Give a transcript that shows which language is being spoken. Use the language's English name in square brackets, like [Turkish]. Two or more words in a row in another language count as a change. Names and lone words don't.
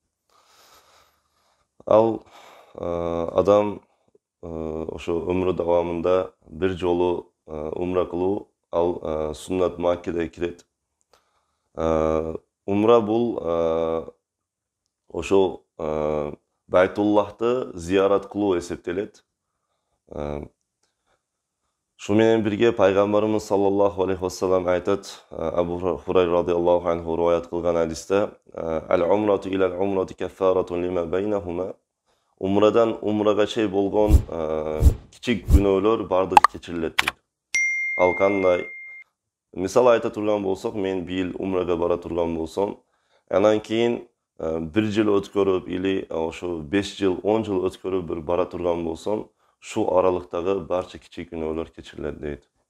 [Kyrgyz] Ал адам ошо өмүрү давамында бир жолу умра кылуу, ал суннат маккеде кирет. Умра бул ошол Байтуллахты зиярат кылуу эсептелет. Шу менен бирге пайгамбарыбыз [Arabic] صلى الله عليه وسلم [Kyrgyz] айтат, Абу Хурайра [Arabic] رضي الله عنه [Kyrgyz] риваят кылган хадисте, [Arabic] «العمرة إلى العمرة كفارة لما بينهما». [Kyrgyz] Умрадан умрага чейин болгон кичик күнөөлөр бардыгы кечирилет дейт. Ал кандай? Мисалы айта турган болсок, мен бийил умрага бара турган болсом, анан кийин 1 жыл өткөрүп или ошо 5 жыл, 10 жыл өткөрүп бир бара турган болсом, шу аралыктагы барча кичик күнөөлөр кечирилет дейт.